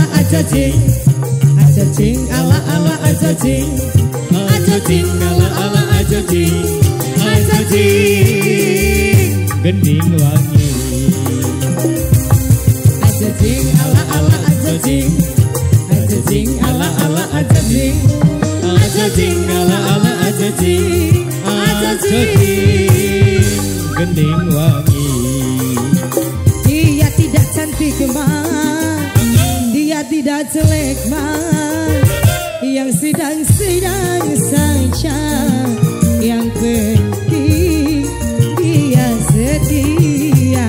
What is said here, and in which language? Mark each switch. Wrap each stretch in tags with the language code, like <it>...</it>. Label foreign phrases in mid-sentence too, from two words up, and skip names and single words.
<jv>ajajing, ajajing, ala ala ajajing, ajajing, ala ala ajajing, ajajing, Gending wangi, ajajing, ala ala ajajing, ajajing, ala ala ajajing, ajajing, ala ala ajajing, ajajing, gending wangi.</jv> <id>dia tidak cantik mah, dia tidak jelek mah, yang sedang-sedang saja, yang penting dia setia.</id>